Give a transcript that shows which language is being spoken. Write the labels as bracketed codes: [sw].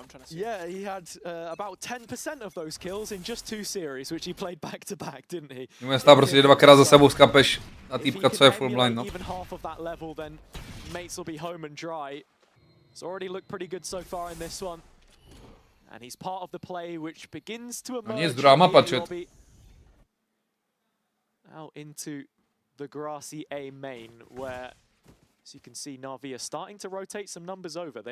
[en] Yeah, he had about 10% of those kills in just 2 series, which he played back to back, didn't he? [cs] Může stát prostě, že dvakrát za sebou skapeš na týpka, co je full blind, no. [en] Even half of that level, then mates will be home and dry. It's already looked pretty good so far in this one. And he's part of the play which begins to emerge. [cs] Nic drama, pačet. [en] Now into the grassy A main, where, as you can see, Navi are starting to rotate some numbers over.